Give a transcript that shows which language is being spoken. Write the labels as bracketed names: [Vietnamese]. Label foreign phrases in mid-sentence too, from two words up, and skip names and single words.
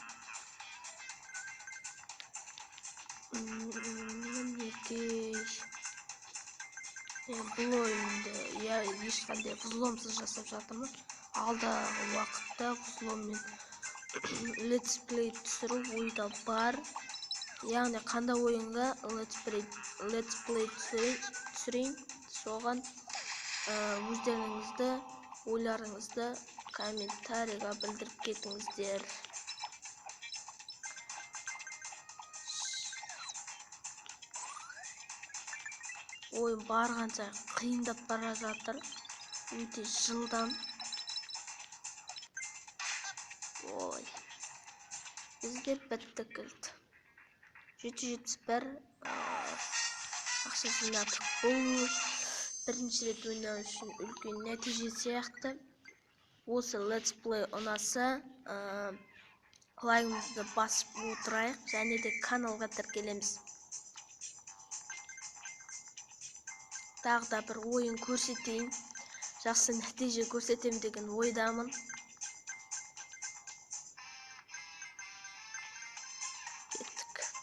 [Kazakh] Мінекей. Бұл ойынды ешқандай взломсыз жасап жатырмын. Алдағы уақытта взломмен летсплей түсіру ойда бар. яғни қандай ойынға [English] let's play [Kazakh] түсірейін, соған өздеріңізді ойларыңызды комментарийға білдіріп кетіңіздер. Ойын барғанша қиындап бара жатыр, өте жылдам. Ой, бізде бітті кілт. 771 ақша жинадық. Бұл бірінші рет ойнау үшін үлкен нәтиже сияқты. Осы [English] let's play [Kazakh] ұнаса, лайкымызды басып отырайық, және де каналға тіркелеміз. Тағы да бір ойын көрсетейін. Жақсы нәтиже көрсетем деген ойдамын. Кеттік.